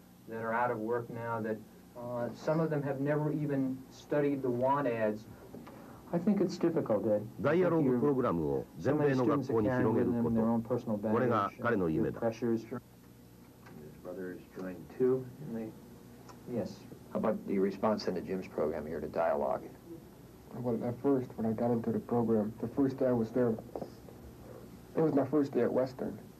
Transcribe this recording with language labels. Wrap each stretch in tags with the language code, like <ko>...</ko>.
<en>That are out of work now, that some of them have never even studied the want ads. I think it's difficult, Ed.</en> <ja>ダイアローグプログラムを全米の学校に広げること、これが彼の夢だ。</ja> <en>His brothers joined too. Yes. How about the response in the Jim's program here to dialogue? Well, at first, when I got into the program, the first day I was there, it was my first day at Western.</en>